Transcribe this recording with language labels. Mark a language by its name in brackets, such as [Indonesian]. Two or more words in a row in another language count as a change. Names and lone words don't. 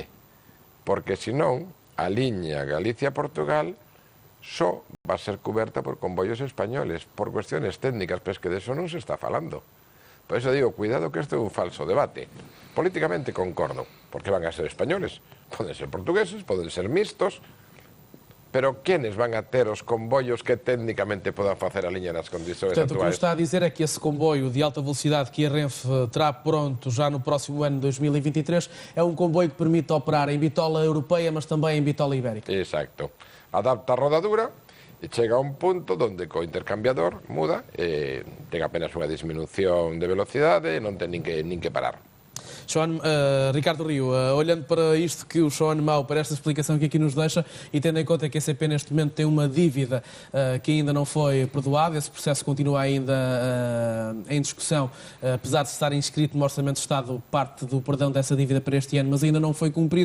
[Galician] Porque senón, a liña Galicia-Portugal só va a ser coberta por convoios españoles, por cuestiones técnicas, [Spanish] pero es que de eso [Galician] non se está falando. Por eso digo, cuidado que isto é un falso debate. Políticamente concordo, porque van a ser españoles, poden ser portugueses, poden ser mixtos, pero quenes van a ter os convoios que técnicamente podan facer a liña nas condições [Portuguese] Portanto, o que [Galician] actuais? [Portuguese] está a dizer é que esse comboio de alta velocidade que a Renfe terá pronto já no próximo ano, 2023, é um comboio que permite operar em bitola europeia, mas também em bitola ibérica. [Galician] Exacto. Adapta a rodadura e chega a un punto onde co intercambiador muda e ten apenas unha disminución de velocidade e non ten nin que parar. [Portuguese] Ricardo Rio, olhando para isto que o João Mau, para esta explicação que aqui nos deixa e tendo em conta que a ECP neste momento tem uma dívida que ainda não foi perdoada, esse processo continua ainda em discussão, apesar de estar inscrito no Orçamento de Estado parte do perdão dessa dívida para este ano, mas ainda não foi cumprido.